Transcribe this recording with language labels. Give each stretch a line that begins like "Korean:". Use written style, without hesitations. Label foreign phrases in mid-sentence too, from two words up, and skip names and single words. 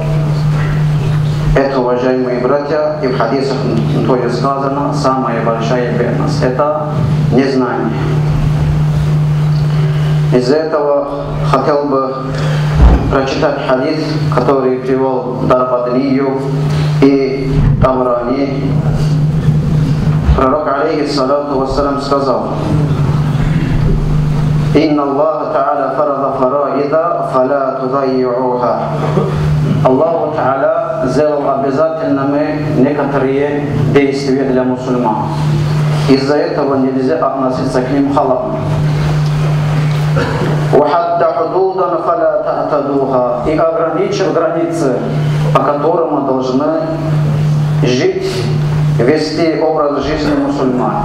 Russian: Это, уважаемые братья, и в хадисах тоже сказано, самая большая бедность – это незнание. Из-за этого хотел бы прочитать хадис, который привел Дарбадлию и Табрани. Пророк,
Arabic: عليه الصلاة والسلام,
Russian: сказал:
Arabic: «إن الله تعالى فرض فرائض فلا تضيعوها».
Russian: Аллах Та'аля сделал обязательными некоторые действия для мусульман. Из-за этого нельзя относиться к ним халатно. И ограничил границы, по которым мы должны жить, вести образ жизни мусульман.